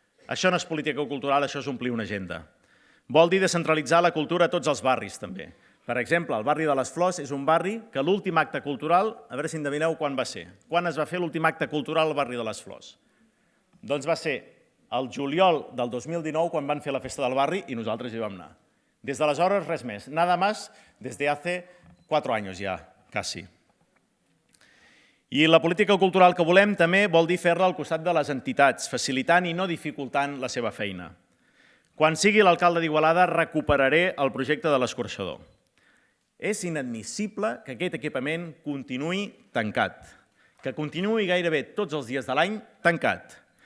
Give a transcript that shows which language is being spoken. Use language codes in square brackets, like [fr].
[ca] Això no és política cultural, això és omplir una agenda. Vol dir descentralitzar la cultura a tots els barris, també. Per exemple, el barri de les Flors és un barri que l'últim acte cultural, a veure si endevineu quan va ser. Quan es va fer l'últim acte cultural al barri de les Flors? Doncs va ser el juliol del 2019, quan van fer la festa del barri i nosaltres hi vam anar. Des d'aleshores, res més. [es] Nada más desde hace 4 años [ca] ja, quasi. I la política cultural que volem també vol dir fer-la al costat de les entitats, facilitant i no dificultant la seva feina. Quan sigui l'alcalde d'Igualada, recuperaré el projecte de l'escorxador. És inadmissible que aquest equipament continuï tancat, que continuï gairebé tots els dies de l'any tancat.